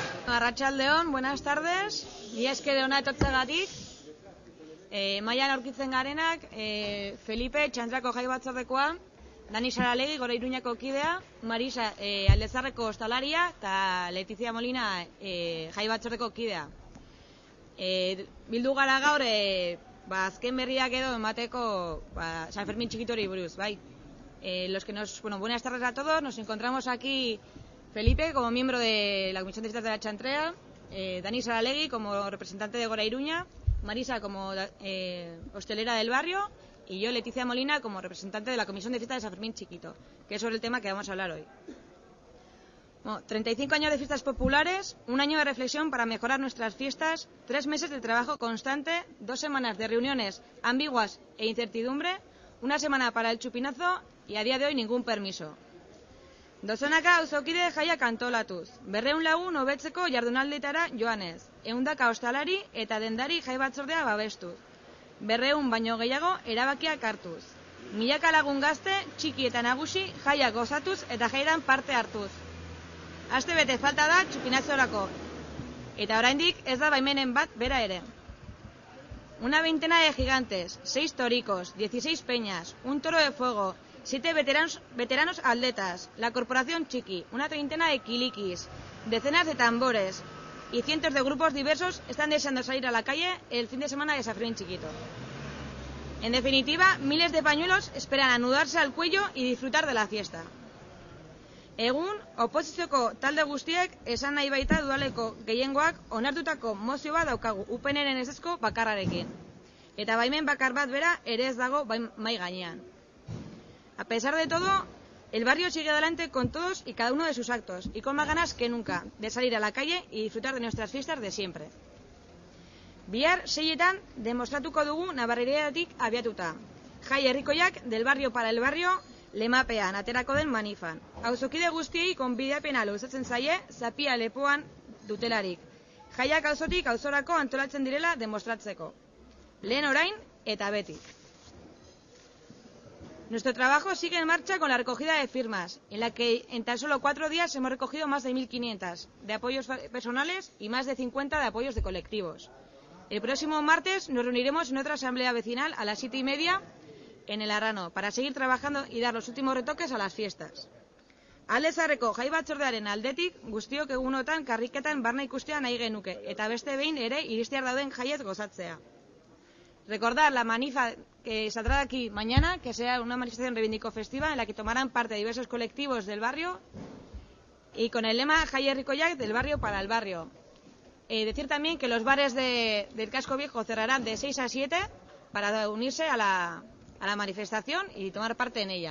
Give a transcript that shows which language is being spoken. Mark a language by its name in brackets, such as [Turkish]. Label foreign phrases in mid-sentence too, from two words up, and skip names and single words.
[Basque] Arratsaldeon, [Spanish] buenas tardes. [Basque] Ni esker ona etortzeagatik. Mailan aurkitzen garenak, Felipe Txantrako jai batzordekoa, Dani Saralegi Gora Iruñako kidea, Marisa Aldezarreko ostalaria eta Letizia Molina jai batzordeko kidea. Bildu gara gaur azken berriak edo emateko San Fermín txikitori buruz, bai. [Spanish] Buenas tardes a todos. Nos encontramos aquí Felipe como miembro de la Comisión de Fiestas de la Chantrea, Dani Saralegui como representante de Gora Iruña, Marisa como hostelera del barrio y yo, Leticia Molina, como representante de la Comisión de Fiestas de San Fermín Chiquito, que es sobre el tema que vamos a hablar hoy. 35 años de fiestas populares, un año de reflexión para mejorar nuestras fiestas, 3 meses de trabajo constante, 2 semanas de reuniones ambiguas e incertidumbre, 1 semana para el chupinazo y a día de hoy ningún permiso. [Basque] Dozonaka auzokide jaiak antolatuz, 200 lagun hobetzeko jardunaldietara joanez, 100 ostalari eta dendari jai batzordea babestuz, 200 baino gehiago erabakiak hartuz, milaka lagun gazte, txiki eta nagusi jaiak gozatuz eta jairan parte hartuz. Aste bete falta da txupinazorako, eta oraindik ez da baimenen bat bera ere. [Spanish] Una veintena de gigantes, 6 toricos, 16 peñas, un toro de fuego, 7 veteranos atletas, la Corporación Chiqui, una treintena de kiliquis, decenas de tambores y cientos de grupos diversos están deseando salir a la calle el fin de semana de San Fermín Chiquito. En definitiva, miles de pañuelos esperan anudarse al cuello y disfrutar de la fiesta. [Basque] Egun, oposizioko talde guztiek esan nahi baita udaleko gehiengoak onartutako mozio bat daukagu UPNren ezezko bakarrarekin. Eta baimen bakar bat bera ere ez dago mai gainean. [Spanish] A pesar de todo, el barrio sigue adelante con todos y cada uno de sus actos y con más ganas que nunca de salir a la calle y disfrutar de nuestras fiestas de siempre. [Basque] Bihar 6etan demostratuko dugu Nabarreriatik abiatuta. Jai herrikoiak [Spanish] del barrio para el barrio [Basque] lemapean aterako den manifan. Auzokide guztiei konbidapena luzatzen zaie zapia lepoan dutelarik. Jaiak auzotik auzorako antolatzen direla demostratzeko. Lehen orain eta beti. [Spanish] Nuestro trabajo sigue en marcha con la recogida de firmas, en la que en tan solo 4 días hemos recogido más de 1.500 de apoyos personales y más de 50 de apoyos de colectivos. El próximo martes nos reuniremos en otra asamblea vecinal a las 7:30 en el Arrano para seguir trabajando y dar los últimos retoques a las fiestas. [Basque] Aldezarreko jai batzordearen aldetik guztiok egunotan karriketan barna ikustea nahi genuke eta beste behin ere iristear dauden jaiez gozatzea. [Spanish] Recordar la manifa que saldrá de aquí mañana, que será una manifestación reivindico festiva en la que tomarán parte diversos colectivos del barrio y con el lema [Basque] Jai herrikoiak [Spanish] del barrio para el barrio. Decir también que los bares del casco viejo cerrarán de 6 a 7 para unirse a la manifestación y tomar parte en ella.